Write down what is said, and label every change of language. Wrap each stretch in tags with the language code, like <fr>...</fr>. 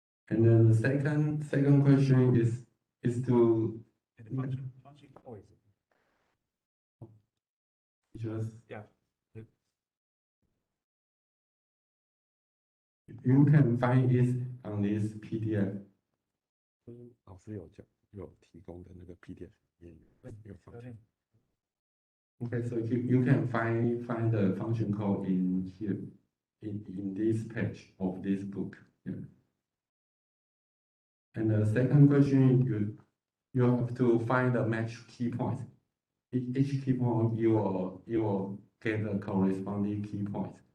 <en>And then the second question is to And the function call is just yeah. you can find it on this PDF.</en> <zh>老师有提供的那个 PDF 也有放进。</zh> <en>Okay, so you can find the function code in here, in this page of this book. Yeah. And the second question, you have to find the match key point. Each key point you will get the corresponding key point.</en>